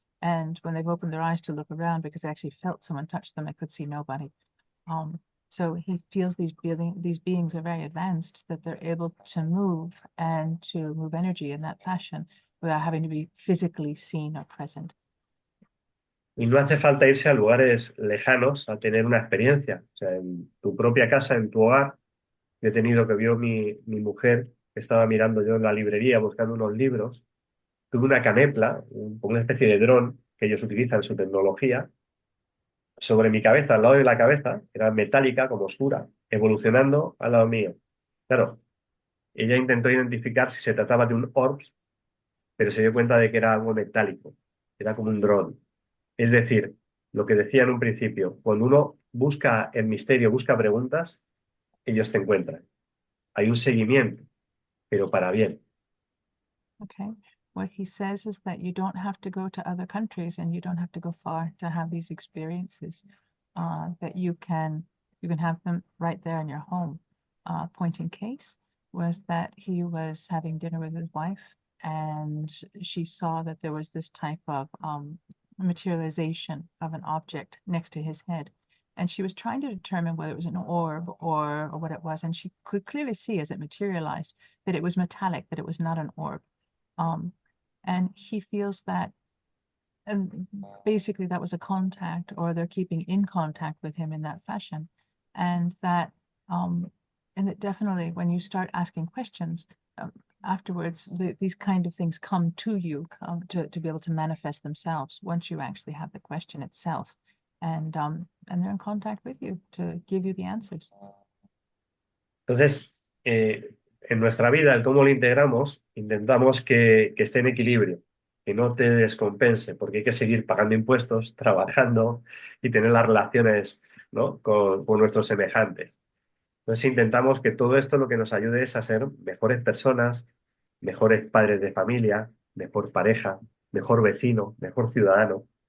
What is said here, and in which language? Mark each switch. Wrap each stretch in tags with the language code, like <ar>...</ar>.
<en>And when they've opened their eyes to look around, because they actually felt someone touch them, they could see nobody. So he feels these beings are very advanced, that they're able to move and to move energy in that fashion without having to be physically seen or present.</en> <es>Y no hace falta irse a lugares lejanos a tener una experiencia. O sea, en tu propia casa, en tu hogar, yo he tenido que vio mi mujer, que estaba mirando yo en la librería buscando unos libros, tuve una canepla, una especie de dron que ellos utilizan su tecnología, sobre mi cabeza, al lado de la cabeza, era metálica, como oscura, evolucionando al lado mío. Claro, ella intentó identificar si se trataba de un orbs, pero se dio cuenta de que era algo metálico, era como un dron. Es decir, lo que decía en un principio, cuando uno busca el misterio, busca preguntas, ellos te encuentran. Hay un seguimiento, pero para bien.</es> <en>Okay. What he says is that you don't have to go to other countries and you don't have to go far to have these experiences, that you can have them right there in your home. Point in case was that he was having dinner with his wife and she saw that there was this type of materialization of an object next to his head. And she was trying to determine whether it was an orb or what it was. And she could clearly see as it materialized that it was metallic, that it was not an orb. And he feels that, and basically that was a contact, or they're keeping in contact with him in that fashion. And that definitely when you start asking questions, afterwards, these kind of things come to you to be able to manifest themselves once you actually have the question itself. And they're in contact with you to give you the answers.</en> <es>Entonces, en nuestra vida, el cómo lo integramos, intentamos que esté en equilibrio, que no te descompense, porque hay que seguir pagando impuestos, trabajando y tener las relaciones, ¿no?, con nuestros semejantes. Entonces intentamos que todo esto lo que nos ayude es a ser mejores personas, mejores padres de familia, mejor pareja, mejor vecino, mejor ciudadano.</es>